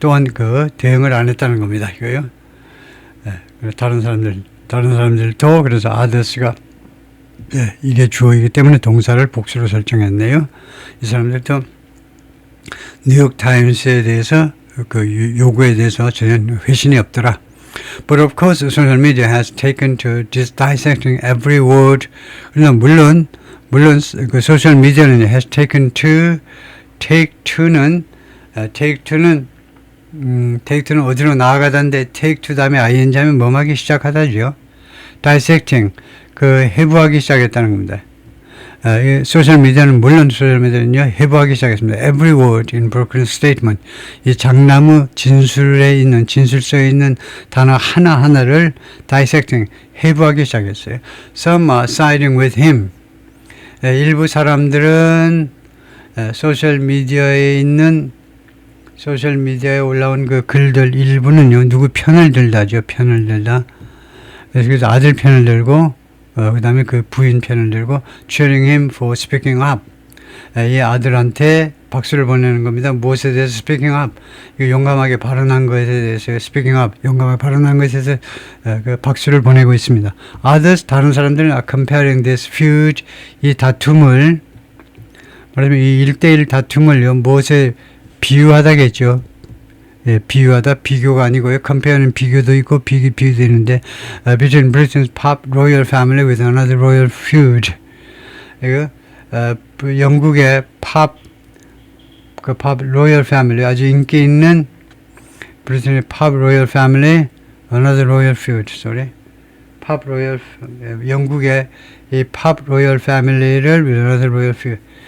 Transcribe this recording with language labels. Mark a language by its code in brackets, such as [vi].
[ko] 또한 그 대응을 안 했다는 겁니다. 이거요. 다른 사람들도 그래서 [en] others [ko] 가 이게 주어이기 때문에 동사를 복수로 설정했네요. 이 사람들도 뉴욕타임스에 대해서 그 요구에 대해서 전혀 회신이 없더라. [en] But of course, social media has taken to dissecting every word. [ko] 그러나 물론 그 소셜 미디어는 [en] has taken to take to [ko] 는 어디로 나아가다인데 [en] take to [ko] 다음에 ing 하면 뭐하기 시작하다죠. dissecting 그 해부하기 시작했다는 겁니다. 이 소셜미디어는 물론 소셜미디어는요 해부하기 시작했습니다. [en] Every word in broken statement. [ko] 이 장나무 진술에 있는 진술서에 있는 단어 하나하나를 dissecting 해부하기 시작했어요. [en] Some are siding with him. [ko] 일부 사람들은 소셜미디어에 올라온 그 글들 일부는요 누구 편을 들다죠. 편을 들다. 그래서 아들 편을 들고 그 다음에 그 부인 편을 들고 [en] cheering him for speaking up. [ko] 이 아들한테 박수를 보내는 겁니다. 무엇에 대해서 [en] speaking up. [ko] 용감하게 발언한 것에 대해서 [en] speaking up. [ko] 용감하게 발언한 것에 대해서 그 박수를 보내고 있습니다. Others, 다른 사람들은 [en] comparing this feud, [ko] 이 다툼을 말하자면 이 1대1 다툼을요 무엇에 비유하다겠죠. 예, 비유하다, 비교가 아니고요. [en] compare는 [ko] 비교도 있고 비교도 있는데 [en] between Britain's pop royal family with another royal feud. [ko] 이거 영국의 팝 로열 패밀리 아주 인기 있는 브리튼의 팝 로열 패밀리 [en] another royal feud. [ko] 팝 로열 영국의 이 팝 로열 패밀리를 [en] with another royal feud.